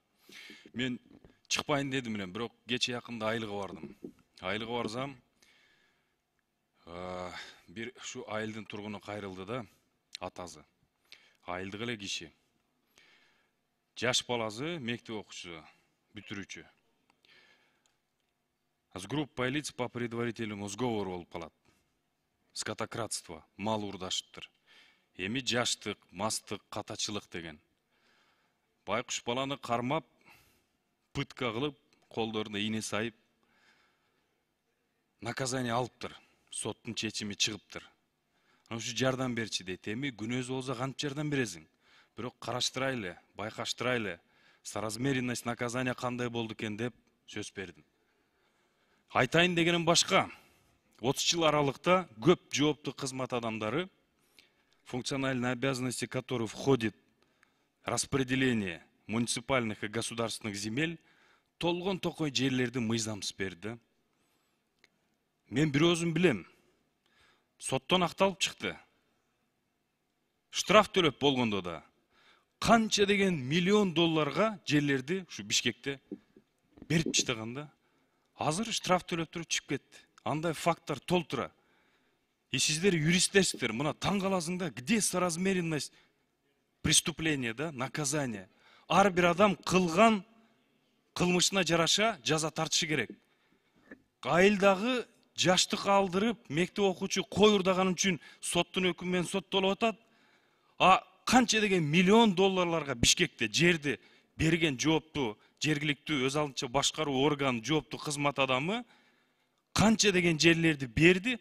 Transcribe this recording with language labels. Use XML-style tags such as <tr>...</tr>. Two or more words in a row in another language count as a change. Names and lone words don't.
<ky>Мен чыкпайын дедим элем, бирок кече якында айылга бардым. Айылга барсам, бир ушу айылдын тургуну кайрылды да, атасы. Айылдык эле киши. Жаш баласы, мектеп окуучусу, бүтүрүүчү.</ky> <ru>С группой лиц по предварительному сговору</ru> <ky>болуп калат. Скотократство, мал урдаштыр. Эми жаштык, мастык, катачылык деген. Байкуш баланы кармап, пытка кылып, колдоруна ийне сайып, наказание алыптыр. Соттун чечими чыгыптыр. Ушу жардам берчи дейт. Эми күнөөсү болсо кантип жардам бересиң? Бирок караштырайлы, байкаштырайлы,</ky> <ru>соразмеренность наказания</ru> <ky>кандай болду экен деп сөз бердим. Айтайын дегеним башка. 30 жыл аралыкта көп жооптуу кызмат адамдары,</ky> <ru>функциональные обязанности которых входит распределение муниципальных и государственных земель,</ru> <ky>толгон токой жерлерди мыйзамсыз берди. Мен бир өзүм билем. Соттон акталып чыкты. Штраф төлөп болгондо да канча деген $1 миллион жерлерди ушу Бишкекте берип таштаганда, азыр штраф төлөп туруп чыгып кетти. Андай факттар толтура. И сиздер юристтерсиздер, мына таң каласыңда,</ky> <ru>где соразмеренность преступления, да, наказания.</ru> <ky>Ар бир адам кылган кылмышына жараша жаза тартышы керек. Айылдагы жаштык алдырып, мектеп окуучу кой урдаган үчүн соттун өкүмү менен соттолуп атат. А канча деген $1 миллион Бишкекте жерди берген жооптуу жергиликтүү өз алдынча башкаруу орган жооптуу кызмат адамы канча деген жерлерди берди.</ky>